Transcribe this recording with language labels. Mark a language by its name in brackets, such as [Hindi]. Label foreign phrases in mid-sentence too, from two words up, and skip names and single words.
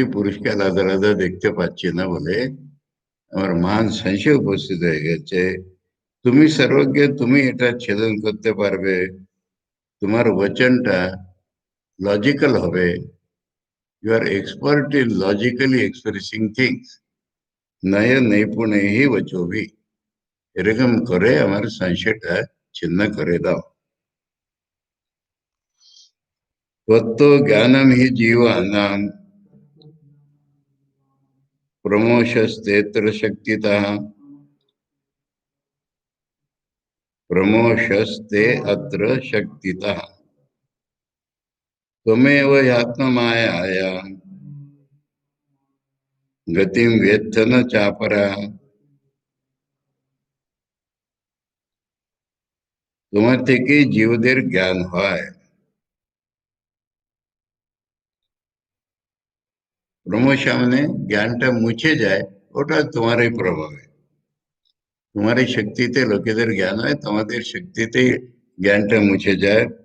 [Bangla] পুরুষকে আলাদা আলাদা দেখতে পাচ্ছি না বলে আমার মহান সংশয় উপস্থিত হয়ে গেছে তুমি সর্বজ্ঞ তুমি এটা ছেদন করতে পারবে তোমার বচনটা লজিক্যাল হবে [English] you are expert in logically expressing things [Sanskrit] নয় নৈপুণ্য হি বচোবি [Bangla] এরকম করে আমার সংশয়টা ছিন্ন করে দাও [Sanskrit] তত্ত্ব জ্ঞানম হি জীবানাম প্রমোশস্তেত্র শক্তিতঃ प्रमोशस्ते अत्र शक्तितः त्वमेव आत्ममायाया गतिं वेत्थ न चापरः [Bangla] তোমার থেকে জীবদের জ্ঞান হয় প্রমোশন মানে জ্ঞানটা মুছে যায় ওটা তোমারই প্রভাবে তোমারই শক্তিতে লোকেদের জ্ঞান হয় তোমাদের শক্তিতে জ্ঞানটা মুছে যায়